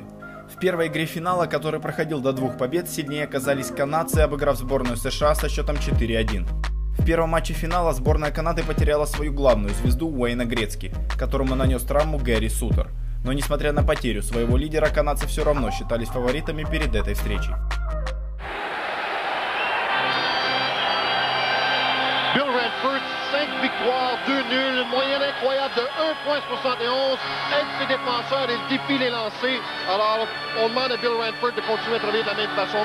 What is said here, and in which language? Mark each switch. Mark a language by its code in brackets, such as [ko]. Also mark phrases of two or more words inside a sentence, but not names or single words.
[ru] В первой игре финала, который проходил до 2 побед, сильнее оказались канадцы, обыграв сборную США со счетом 4-1. В первом матче финала сборная Канады потеряла свою главную звезду Уэйна Грецки, которому нанес травму Гэри Сутер. Но несмотря на потерю своего лидера, канадцы все равно считались фаворитами перед этой встречей. [fr] Bill Ranford, 5 victoires, 2 nuls, une moyenne incroyable de 1,71, aide ses défenseurs et défie les lancers. Alors, on demande à Bill Ranford de continuer à travailler de la même façon.